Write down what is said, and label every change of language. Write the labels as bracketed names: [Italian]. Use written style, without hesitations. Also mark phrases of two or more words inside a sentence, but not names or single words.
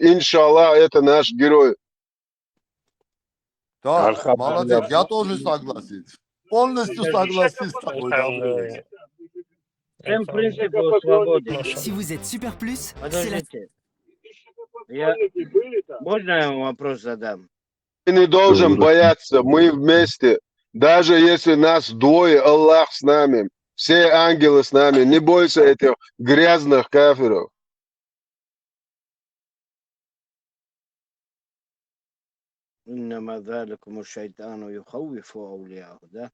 [Russian] Иншаллах, это наш герой. Да, молодец, я тоже согласен. Полностью согласен с тобой. Всем принципу свободы. [French] si vous êtes super plus, c'est la... [Russian] Подождите. Можно я вам вопрос задам? Ты не должен бояться, мы вместе. Даже если нас двое, Аллах с нами. Все ангелы с нами. Не бойся этих грязных кафиров. [Arabic] إنما ذلكم الشيطان يخوف أولياءه, да?